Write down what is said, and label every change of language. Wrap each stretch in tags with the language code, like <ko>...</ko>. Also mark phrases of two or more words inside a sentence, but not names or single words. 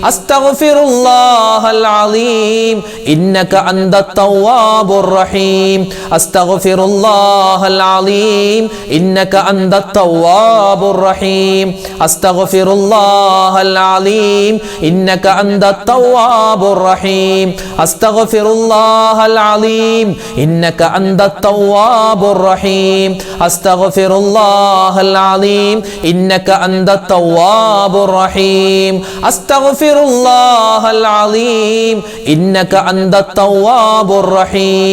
<ar>أستغفر الله العظيم إنك أنت التواب الرحيم. أستغفر الله العظيم إنك أنت التواب الرحيم. أستغفر الله العظيم إنك أنت التواب الرحيم. أستغفر الله العظيم إنك أنت التواب الرحيم. أستغفر الله العظيم إنك أنت التواب الرحيم. أستغفر الله العظيم إنك أنت التواب الرحيم.</ar>